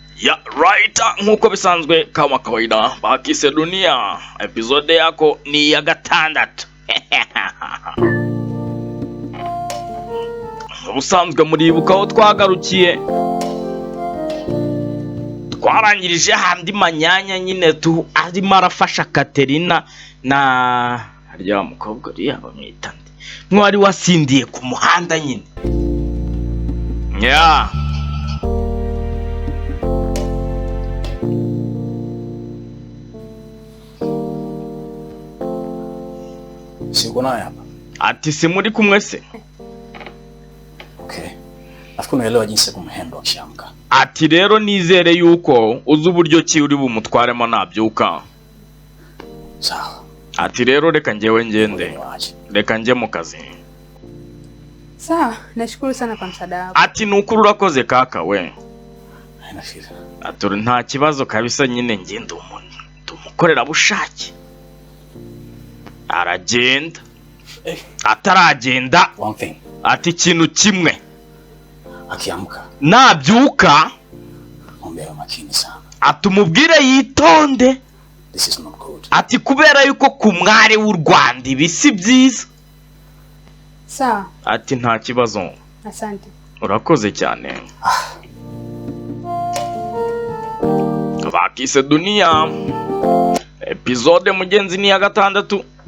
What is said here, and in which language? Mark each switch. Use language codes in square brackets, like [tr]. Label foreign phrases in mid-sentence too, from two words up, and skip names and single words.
[en] Ya right, [rw] nkuko bisanzwe [sw] kama kawaida [rw] Bakise Dunia episode yako ni ya gatandatu. Ubusanzwe muribuka aho twagarukiye, twarangirije handi manyanya nyine tu arimo arafasha Katerina na harya mukobwa uri abamwita ndi mwari wasindiye ku muhanda nyine. Ya [sw] Siko naye hapa. [rw] ati si muri kumwe se? [sw] Okay. Nafikiri unaelewa jinsi ya kumhandle akishamka. [rw] Ati rero nizere yuko uzi uburyo ki uri bumutwaremo nabyuka. [sw] Sawa. [rw] Ati rero reka njyewe ngende. Reka njye mu kazi. [sw] Sawa, nashukuru sana kwa msaada wako. [rw] Ati nukuri urakoze kaka we. [sw] Haina shida. [rw] Ati nta kibazo kabisa nyine ngende umuntu. Tumukorera bushake. Aragenda. Ataragenda. [en] One thing. [rw] Ati ikintu kimwe. [sw] Akiamka. [rw] Nabyuka. [sw] Mwambie makini sana. [rw] Atumubwire yitonde. [en] This is not good. [rw] Ati kubera yuko ku mwari w'u Rwanda ibi si byiza. [sw] Sawa. [rw] Ati nta kibazo. [sw] Asante. [rw] Urakoze cyane. Bakise Dunia episode mugenzi ni ya gatandatu.